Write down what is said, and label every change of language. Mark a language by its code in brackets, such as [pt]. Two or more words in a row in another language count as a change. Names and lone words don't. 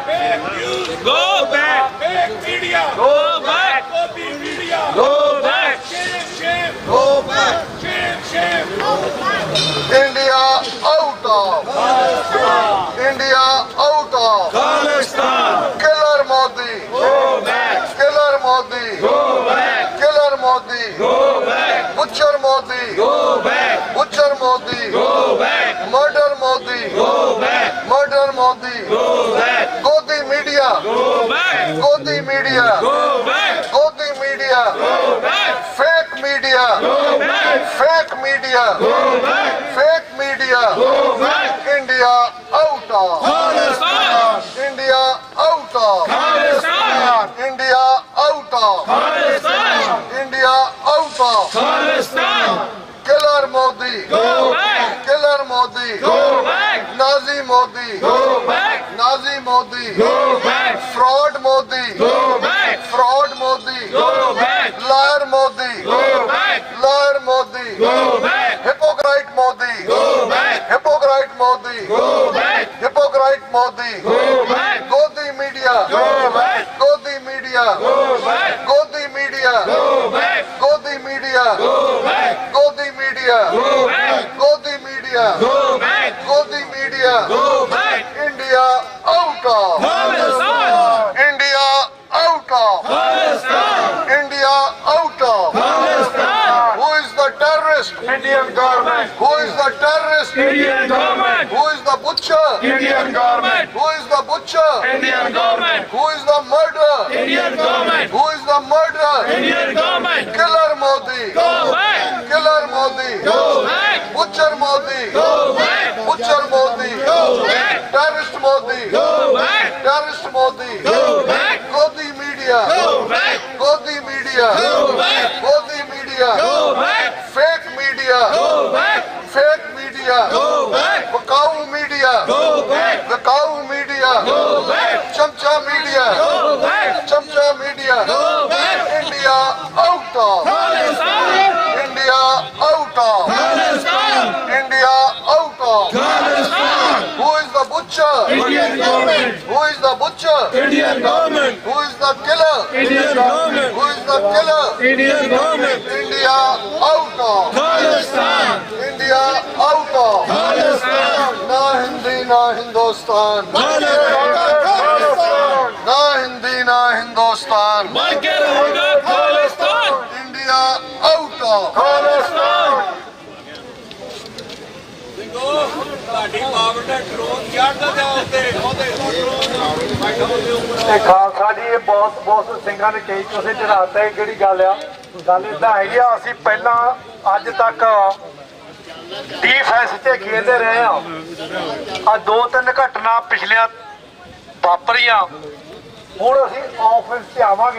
[en] Go back. Go back. Go back. Go back. India out of. India out of. Killer Modi. Killer Modi. Killer Modi. Butcher Modi. Butcher Modi. Murder Modi. Murder Modi. Godi media. Godi media. Godi media. Fake media. Fake media. Fake media. India out of. India out of. India out of. India out of. Killer Modi. Killer Modi. Nazi Modi. Nazi Modi. Fraud Modi. Fraud Modi. Liar Modi. Liar Modi. Hypocrite Modi. Hypocrite Modi. Hypocrite Modi. Godi media. Godi media. Godi media. media. Go back. Godi media. Go back. Godi media. Go back. Godi media. Go back. Godi media. Go back. India out of. Palestine. India out of. Palestine. India out of. Palestine. Who is the terrorist? Indian government. Who is the terrorist? Indian government. Who is the butcher? Indian government. Who is the butcher? Indian government. Who is the murderer? Indian government. Who is the murderer? Indian government. Killer Modi. Go back. Killer Modi. Go back. Butcher Modi. Go back. Butcher Modi. Go back. Terrorist Modi. Go back. Terrorist Modi. Go back. Godi media. Go back. Godi media. Go back. Godi media. Go back. Fake media. Go back. Fake media. Go back. Vakau media. Go back. Vakau media. Go back. Chamcha media. Go back. Chamcha media. Go back. India out of. Palestine. India out of. Palestine. India out of. Palestine. Who is the butcher? Indian government. Who is the butcher? Indian government. Who is the killer? Indian government. Who is the killer? Indian government. India out of. Palestine. India out of. Palestine. [pa] Na Hindi na Hindustan. Na Hindi na Hindustan. [en] India out of. Palestine. [pa] ਖਾਲਸਾ ਜੀ ਇਹ ਬਹੁਤ ਸਿੰਘਾਂ ਨੇ ਕਈ ਤੁਸੀਂ ਚੜਾਤਾ ਹੈ ਕਿਹੜੀ ਗੱਲ ਆ ਗੱਲ ਇਦਾਂ ਹੈਗੀ ਆ ਅਸੀਂ ਪਹਿਲਾਂ ਅੱਜ ਤੱਕ ਡੀਫੈਂਸ 'ਚ ਖੇਡਦੇ ਰਹੇ ਆ ਆ 2-3 ਘਟਨਾ ਪਿਛਲੀਆਂ ਵਾਪਰੀਆਂ ਹੁਣ ਅਸੀਂ ਆਫੈਂਸ 'ਚ ਆਵਾਂਗੇ